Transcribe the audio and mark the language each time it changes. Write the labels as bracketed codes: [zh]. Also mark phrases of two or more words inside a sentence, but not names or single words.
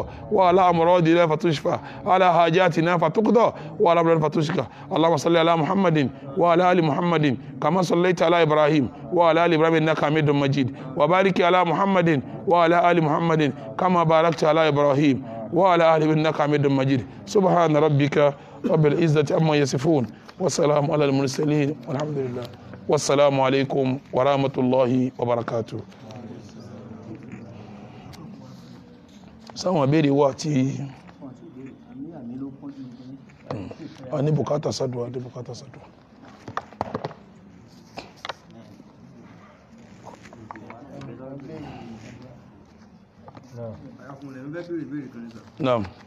[ar] وعلى أمراضنا فتشفى على حاجاتنا فتقضى وعلى أمراضنا فتشفى اللهم صل على محمد وعلى آل محمد كما صليت على إبراهيم وعلى آل إبراهيم إنك حميد مجيد وبارك على محمد وعلى آل محمد كما باركت على إبراهيم وعلى آل إنك حميد مجيد سبحان ربك رب العزة عما يصفون والسلام على المرسلين والحمد لله والسلام عليكم ورحمة الله وبركاته. [yo] sáwọn ìbéèrè wà tí a ní bùkátà sádùá ní bùkátà sádùá. Naam.